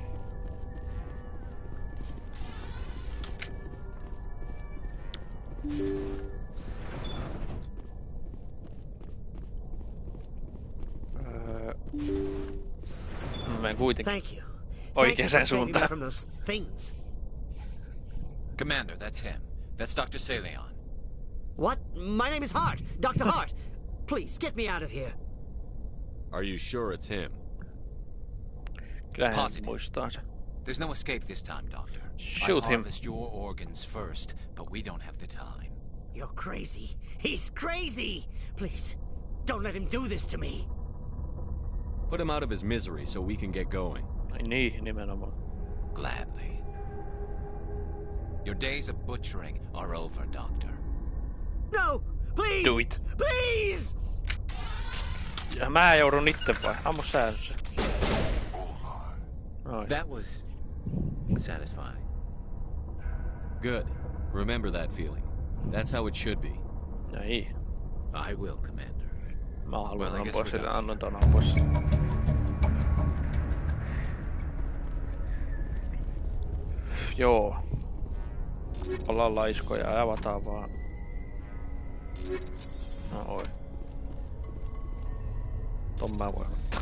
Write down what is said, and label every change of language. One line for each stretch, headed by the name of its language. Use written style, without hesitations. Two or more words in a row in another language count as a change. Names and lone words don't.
Finnish: Mä menen kuitenkin oikeaan suuntaan.
English: Commander, that's him. That's Dr. Saleon. What? My name is Hart. Dr. Hart. Please, get me out of here. Are you sure it's him? Positive. There's no escape this time, Doctor. Shoot him. Harvest your organs first, but we don't have the time. You're crazy. He's crazy. Please, don't let him do this to me. Put him out of his misery so we can get going.
Finnish: Niin, nimenomaan.
English: Gladly. Your days of butchering are over, Doctor. No! Please! Do it. Please!
Finnish: Ja mä joudun itse vai? Ammu sä se.
English: That was satisfying. Good. Remember that feeling. That's how it should be.
Finnish: Niin.
English: I will, Commander.
Finnish: Mä haluan ampua sille, annan ton ampua sille. Joo. Ollaan laiskoja ja avataan vaan. Oi. Ton mä voin ottaa.